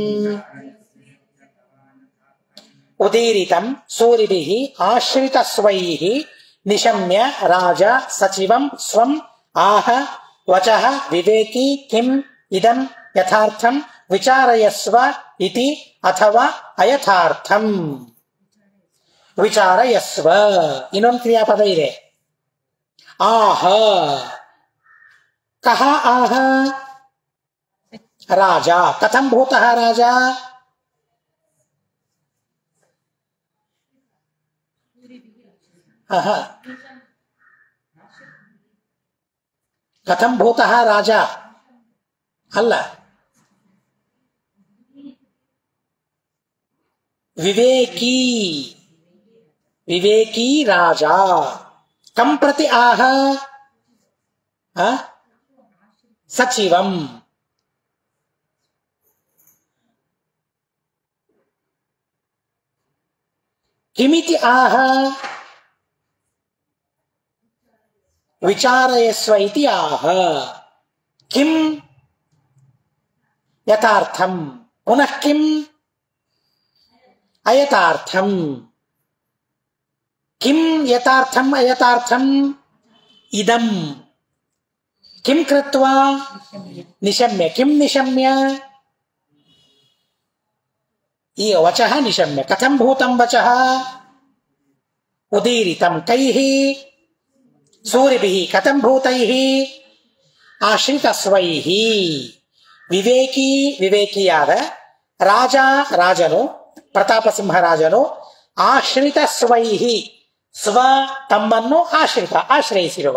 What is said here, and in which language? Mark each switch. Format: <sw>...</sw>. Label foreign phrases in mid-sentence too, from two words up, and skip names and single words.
<sa>ಉದೀರಿತಂ ಸೂರಿಭಿಃ ಆಶ್ರಿತಸ್ವೈಃ ನಿಶಮ್ಯ ರಾಜ ಸಚಿವಂ ಸ್ವಂ ಆಹ ವಚಃ ವಿವೇಕಿ ಕಿಂ ಇದಂ ಯಥಾರ್ಥಂ ವಿಚಾರಯಸ್ವ ಇತಿ ಅಥವಾ ಅಯಥಾರ್ಥಂ.</sa> <kn>ವಿಚಾರಯಸ್ವ ಇನ್ನೊಂದು ಕ್ರಿಯಾಪದ ಇದೆ.</kn> <sa>ಆಹ, ಕಹ ಆಹ? ರಾಜ. ಕಥಂ ಭೂತಃ ರಾಜ? ಕಥಂ ಭೂತಃ ರಾಜ ಅಲ್ಲ, ವಿವೇಕಿ. ವಿವೇಕಿ ರಾಜ. ಕಂ ಪ್ರತಿ ಆಹ? ಸಚಿವಂ. ಕಿಮಿತಿ ಆಹ? ವಿಚಾರಯಸ್ವ ಇತಿ ಆಹ. ಕಿಂ ಯಥಾರ್ಥಂ ಪುನಃ ಕಿಂ ಅಯಥಾರ್ಥಂ. ಕಿಂ ಯಥಾರ್ಥಂ ಅಯಥಾರ್ಥಂ ಇದಂ. ಕಿಂ ಕೃತ್ವಾ ನಿಶಮ್ಯ. ಕಿಂ ನಿಶಮ್ಯ? ಈ ವಚಃ ನಿಶಮ್ಯ. ಕಥಂ ಭೂತಂ ವಚಃ? ಉದೀರಿತಂ ಕೈಃ ಸೂರಿಭಿಃ. ಕಥಂ ಭೂತೈಃ? ಆಶ್ರಿತಸ್ವೈಃ.</sa> <kn>ವಿವೇಕಿ ವಿವೇಕಿಯಾದ, ರಾಜ ರಾಜನು, ಪ್ರತಾಪ ಸಿಂಹರಾಜನು,</kn> <sa>ಆಶ್ರಿತ ಸ್ವೈಹಿ ಸ್ವ</sa> <kn>ತಮ್ಮನ್ನು ಆಶ್ರಯಿಸಿರುವ</kn>